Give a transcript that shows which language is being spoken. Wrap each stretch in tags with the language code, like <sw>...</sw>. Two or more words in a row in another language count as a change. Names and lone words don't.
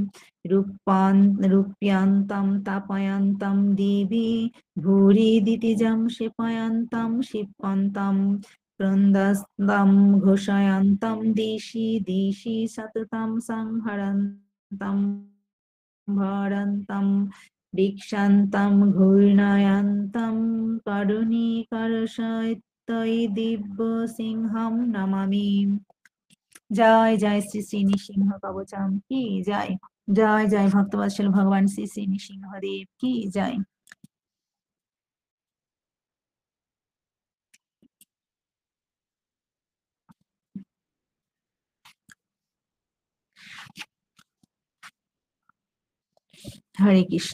<sa>रूप्यन्तं तापयन्तं दिवि भूरिदितिजं क्षिपयन्तं क्षिपन्तं क्रन्दस्तं घोषयन्तं दिशि दिशि सततं संहरन्तं भरन्तं दीक्षान्तं घूर्णयन्तं करुणीकरसहितै दिव्यसिंहं नमामि।</sa> <bn>জয় জয় শ্রী শ্রী নৃসিংহ কবচম কি জয়। জয় জয় ভক্তবৎসল ভগবান শ্রী শ্রী নৃসিংহদেব কি জয়। হরে কৃষ্ণ।</bn>